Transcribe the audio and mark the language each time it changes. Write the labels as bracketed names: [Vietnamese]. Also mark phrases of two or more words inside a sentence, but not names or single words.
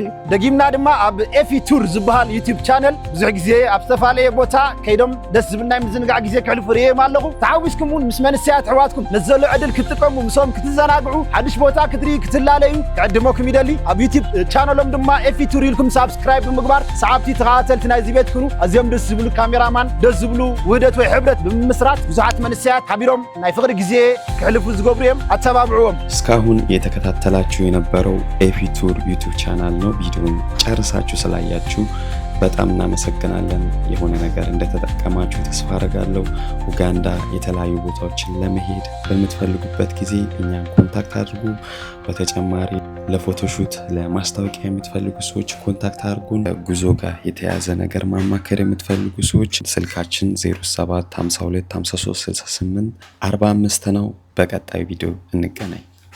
[Tigrinya] ደጊምና ድማ ኣብ ኤፊ ቱር ዝበሃል ዩቲዩብ ቻነል ብዙሕ ግዜ ኣብ ዝተፈላለየ ቦታ ከይዶም ደስ ዝብል ናይ ምዝንጋዕ ግዜ ከሕልፉ ርኢዮም ኣለኹ ተሓዊስኩም እውን ምስ መንስያት ኣሕዋትኩም ነዚ ዘሎ ዕድል ክትጥቀሙ ምሶም ክትዘናግዑ ሓድሽ ቦታ ክትርኢ ክትላለዩ ክዕድመኩም ይደሊ ኣብ ዩቲዩብ ቻነሎም ድማ ኤፊ ቱር ኢልኩም ሳብስክራይብ ብምግባር ሰዓብቲ ተኸታተልቲ ናይዚ ቤት ኩኑ ኣዝዮም ደስ ዝብሉ ካሜራማን ደስ ዝብሉ ውህደት ወይ ሕብረት ብምስራት ብዙሓት መንስያት ሓቢሮም ናይ ፍቕሪ ግዜ ክሕልፉ ዝገብሩ እዮም ኣተባብዕዎም [Amharic] እስካሁን የተከታተላችሁ የነበረው ኤፊ ቱር ዩቲዩብ ቻናል ነው። ቪዲዮውን ጨርሳችሁ ስላያችሁ በጣም እናመሰግናለን። የሆነ ነገር እንደተጠቀማችሁ ተስፋ አደርጋለሁ። ኡጋንዳ የተለያዩ ቦታዎችን ለመሄድ በምትፈልጉበት ጊዜ እኛን ኮንታክት አድርጉ። በተጨማሪ ለፎቶሹት ለማስታወቂያ የምትፈልጉ ሰዎች ኮንታክት አድርጉን። ጉዞ ጋር የተያዘ ነገር ማማከር የምትፈልጉ ሰዎች ስልካችን 0752 53 68 45 ነው። በቀጣይ ቪዲዮ እንገናኝ።